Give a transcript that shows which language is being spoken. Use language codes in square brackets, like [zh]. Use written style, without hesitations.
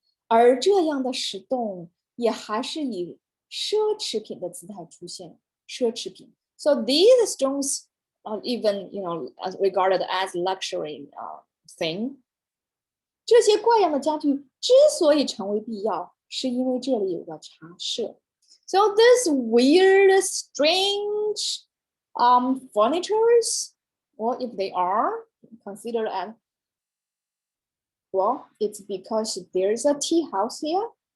[zh] 而这样的石洞也还是以奢侈品的姿态出现，奢侈品。 [en] So these stones are even, regarded as luxury thing. [zh] 这些怪样的家具之所以成为必要，是因为这里有个茶社。 [en] So this weird, strange furnitures, or if they are considered as, well, it's because there's a tea house here.